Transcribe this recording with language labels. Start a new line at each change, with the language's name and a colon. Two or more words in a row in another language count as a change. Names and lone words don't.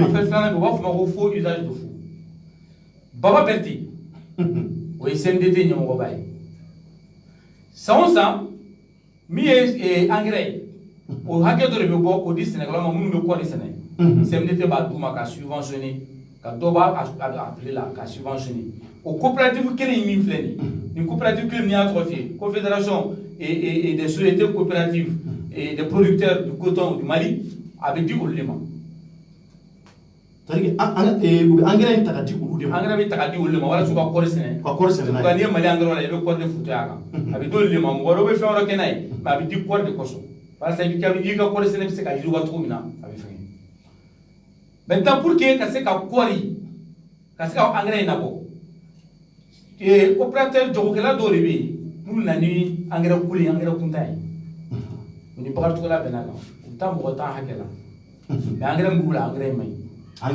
Bambara: affaire filanan bi u b'a fɔ o ma ko
French: faux usage de faux
Bambara: Baba Berté o ye CNDT ɲɛmɔgɔba ye san o san min ye engrais ye o hakɛ dɔ de bɛ bɔ k'o di sɛnɛkɛlaw ma minnu bɛ kɔɔri sɛnɛ CNDT b'a d'u ma ka subventionner ka dɔ b'a appelé la ka subventionner o coopérative kelen min filɛ nin coopérative kelen min y'a tɔgɔ f'i ye
French: confédération et des sociétés coopératives et des producteurs du coton du Mali
Bambara: a bɛ di olu de ma
French: c'est-à-dire que
Bambara: engrais in ta ka di olu de ma engrais bɛ ta ka di olu de ma walasa u ka kɔɔri sɛnɛ nka n'i ye Mali engrais la i bɛ kɔɔri de futo a kan a bɛ di olu de ma mɔgɔ dɔw bɛ fɛn wɛrɛ kɛ n'a ye mais a bɛ di kɔɔri de kɔsɔn walasa i ka kɔɔri sɛnɛ bɛ se ka yiriwa cogo min na a bɛ fɛn
French: maintenant pour que
Bambara: ka se ka kɔɔri ka se ka engrais in labɔ opérateur jagokɛla dɔw de bɛ yen minnu na ni engrais kuli engrais kunta ye o ni Bakari Togola bɛnna kan u bɛ taa mɔgɔ 10 hakɛ la mais engrais min b'u la engrais in man ɲi